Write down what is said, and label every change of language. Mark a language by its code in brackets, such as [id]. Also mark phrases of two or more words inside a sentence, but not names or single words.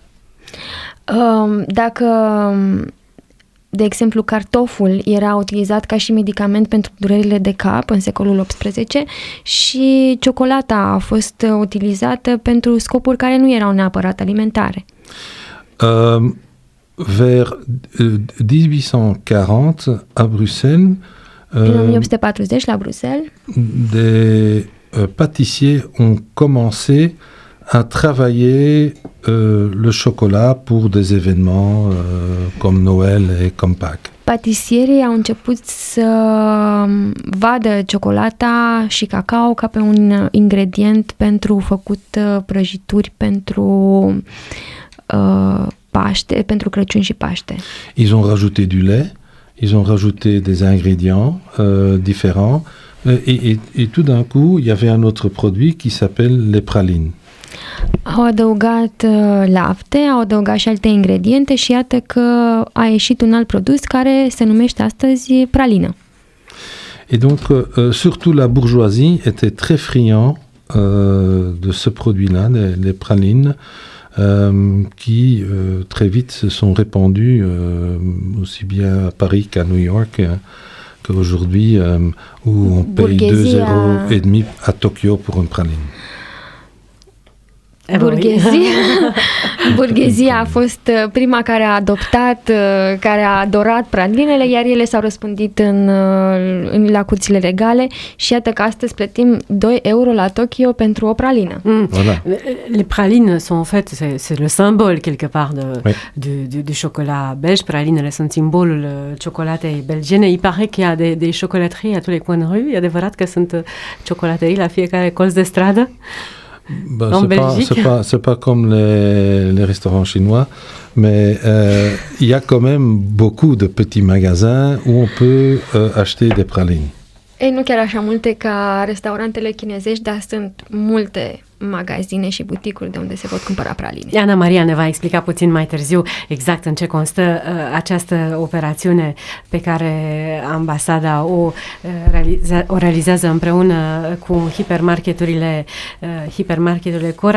[ro] Dacă, de exemplu, cartoful era utilizat ca și medicament pentru durerile de cap în secolul XVIII și ciocolata a fost utilizată pentru scopuri care nu erau neapărat alimentare. [fr] Vers 1840, à Bruxelles, [ro] în 1840, la Bruxelles, [fr] des pâtissiers ont commencé à travailler le chocolat pour des événements comme Noël et comme Pâques. [ro] patisierii au început să vadă ciocolata și cacao ca pe un ingredient pentru făcut prăjituri pentru Paște, pentru Crăciun și Paște. [fr] Ils ont rajouté du lait, ils ont rajouté des ingrédients différents et tout d'un coup, il y avait un autre produit qui s'appelle les pralines. [ro] Au adăugat lapte, au adăugat și alte ingrediente și iată că a ieșit un alt produs care se numește astăzi pralină. [fr] Et donc, surtout la bourgeoisie était très friand de ce produit-là, les pralines, qui très vite se sont répandues aussi bien à Paris qu'à New York, qu'aujourd'hui, où on paye 2,5 € à Tokyo pour une praline. [ro] Burghezia a fost prima care a adoptat, care a adorat pralinele, iar ele s-au răspândit la curțile regale și iată că astăzi plătim 2 € la Tokyo pentru o pralină. [fr] Voilà. Les pralines sont en fait, c'est le symbole quelque part du chocolat belge. [ro] Pralinele sunt simbolul ciocolatei belgiene. [fr] Il paraît qu'il y a des chocolateries à tous les coins de rue. [ro] E adevărat că sunt chocolaterii la fiecare colț de stradă? [fr] C'est pas comme les restaurants chinois, mais il y a quand même beaucoup de petits magasins où on peut acheter des pralines. [ro] Ei, nu chiar așa multe ca restaurantele chinezești, dar sunt multe magazine și buticuri de unde se pot cumpăra praline. Ana Maria ne va explica puțin mai târziu exact în ce constă această operațiune pe care ambasada o realizează împreună cu hipermarketurile Cora.